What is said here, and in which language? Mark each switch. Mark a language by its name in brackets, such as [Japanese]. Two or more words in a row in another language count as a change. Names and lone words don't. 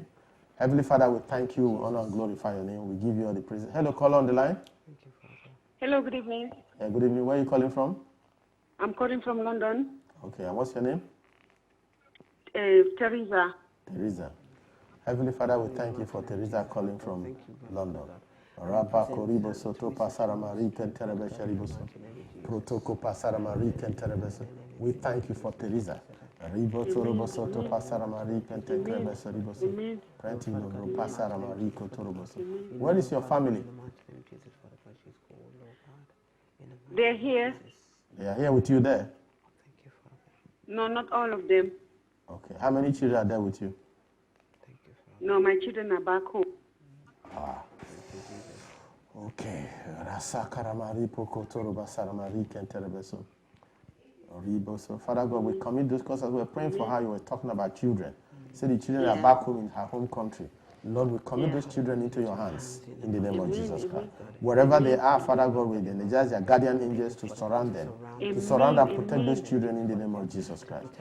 [English] Heavenly Father, we thank you, we honor and glorify your name. We give you all the praise. Hello, caller on the line. Thank you, Father. Hello, good evening. Good evening. Where are you calling from? I'm calling from London. Okay, and what's your name? Teresa. Teresa. Heavenly Father, we thank you for Teresa calling from London. Rapa koribo soto pasaramari kenterebe sheriboso. Protoko pasaramari kenterebeso. We thank you for Teresa. Ribo torobo soto pasaramari kenterebe sheriboso. Prenti no pasaramari kotoroboso. Where is your family? They're here. They are here with you there. No, not all of them. Okay. How many children are there with you? No, my children are back home. Okay. Rasakaramari pokotoroba saramari kenterebeso. So, Father God, we commit this because as we were praying for her, you were talking about children. Say the children are back home in her home country. Lord, we commit those children into your hands in the name of Jesus Christ. Wherever they are, Father God, we energize their guardian angels to surround them, to surround and protect those children in the name of Jesus Christ.